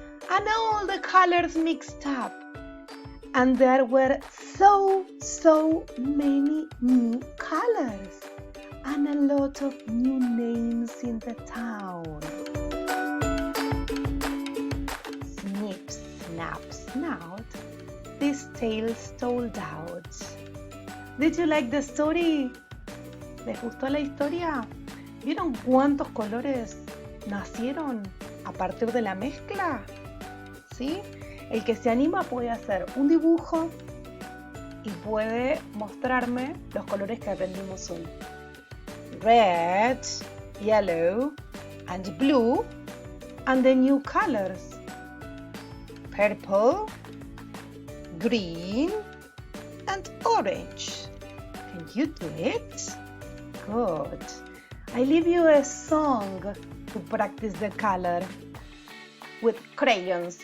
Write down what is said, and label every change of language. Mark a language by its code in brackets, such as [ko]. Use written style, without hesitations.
[en] And all the colors mixed up, and there were so many new colors and a lot of new names in the town. Snip, snap, snout, these tales told out. Did you like the story? [es] ¿Les gustó la historia? ¿Vieron cuántos colores nacieron a partir de la mezcla? ¿sí? El que se anima puede hacer un dibujo y puede mostrarme los colores que aprendimos hoy. [en] Red, yellow, and blue, and the new colors. Purple, green, and orange. Can you do it? Good. I leave you a song to practice the color with crayons.